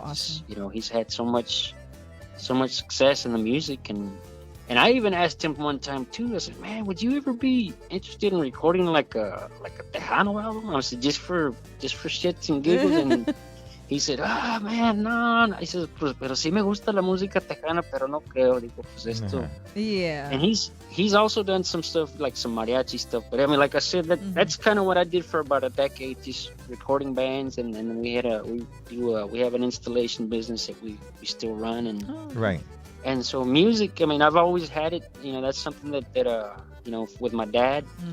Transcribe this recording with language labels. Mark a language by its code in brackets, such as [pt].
[en] so awesome. He's had so much success in the music, and I even asked him one time too. I said, "Man, would you ever be interested in recording like a Tejano album?" I said, just for shits and giggles, and he said, man, no. He says, [es] pues, pero sí me gusta la música tejana, pero no creo. Digo, pues esto. [en] Uh-huh. Yeah. And he's also done some stuff, like some mariachi stuff. But I mean, like I said, that's kind of what I did for about a decade, just recording bands. And then we have an installation business that we still run. And Right. and so music, I mean, I've always had it. That's something that with my dad.